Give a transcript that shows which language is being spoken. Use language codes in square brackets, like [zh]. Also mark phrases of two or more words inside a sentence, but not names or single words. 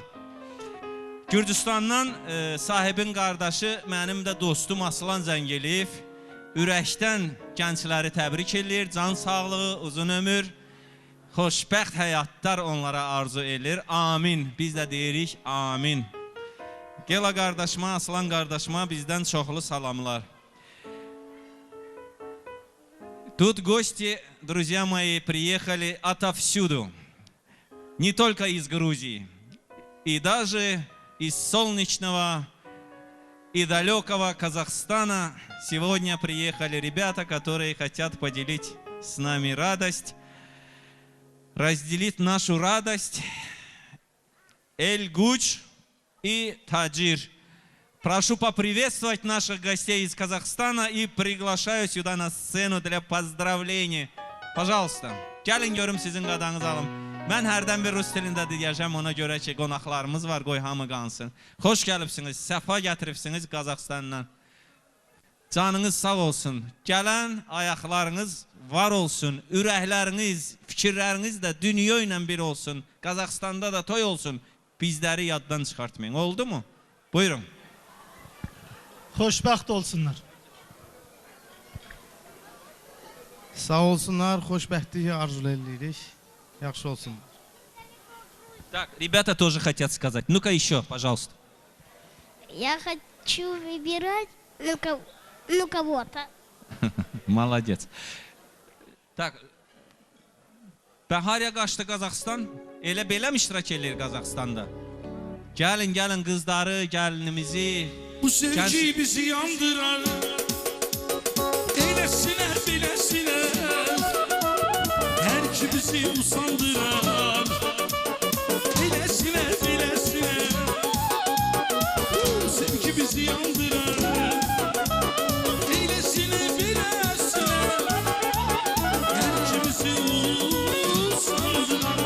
[az] Gürcüstandan sahibin qardaşı, mənim də dostum Aslan Zəngeliyev, ürəkdən gəncləri təbrik edir, can sağlığı, uzun ömür, xoşbəxt həyatlar onlara arzu edir. Amin. Biz də deyirik, amin. Gela qardaşıma, Aslan qardaşıma bizdən çoxlu salamlar. [ru] Тут гости, друзья мои, приехали отовсюду. Не только из Грузии, и даже из солнечного и далекого Казахстана. Сегодня приехали ребята, которые хотят поделить с нами радость, разделить нашу радость. Эль-Гуч и Таджир. Прошу поприветствовать наших гостей из Казахстана и приглашаю сюда на сцену для поздравления. Пожалуйста, [az] gəlin görüm sizin qadanızı alım. Mən hərdən bir rus dilində deyəcəm, ona görə ki, qonaqlarımız var, qoy hamı qansın. Xoş gəlibsiniz, səfa gətiribsiniz Qazaxstandan. Canınız sağ olsun, gələn ayaqlarınız var olsun, ürəkləriniz, fikirləriniz də dünya ilə bir olsun. Qazaxstanda da toy olsun, bizləri yaddan çıxartmayın. Oldu mu? Buyurun. Xoşbəxt olsunlar. Sağ olsunlar, xoşbəxtliyi arzulayırıq. Yaxşı olsunlar. [ru] Так, ребята тоже хотят сказать. Ну-ка еще, пожалуйста. Я хочу выбирать ну кого-то. Молодец. Так, [az] Bahar qaçdı Qazaxstan. Elə belə mi iştirak edir Qazaxstanda? Gəlin, gəlin qızları, gəlinimizi. Bu sevgi bizi yandırar. Eylesinler, bilesinler. Her ki bizi usandırar. Eylesinler, bilesinler. Bu sevgi bizi yandırar. Eylesinler, bilesinler. Her ki bizi usandırar.